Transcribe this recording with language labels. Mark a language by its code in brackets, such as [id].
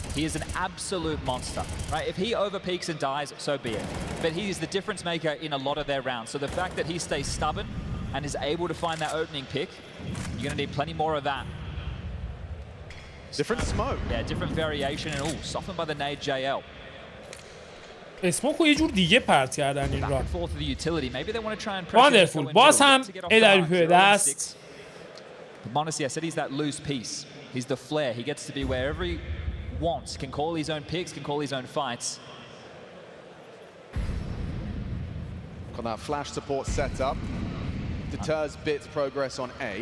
[en] He is an absolute monster, right? If he overpeaks and dies, so be it. But he is the difference maker in a lot of their rounds. So the fact that he stays stubborn and is able to find that opening pick, you're going to need plenty more of that. Different smoke. Yeah, different variation and all softened by the nade JL. [fa] اسموکو یه جور دیگه پرت کردن این ران. [en] Wonderful. [fa] واندرفول باز هم AWP به دست. [en] m0NESY, I said he's that loose piece. He's the flare. He gets to be wherever he wants. Can call his own picks, can call his own fights. Got that flash support set up. Deters Bit's progress on A.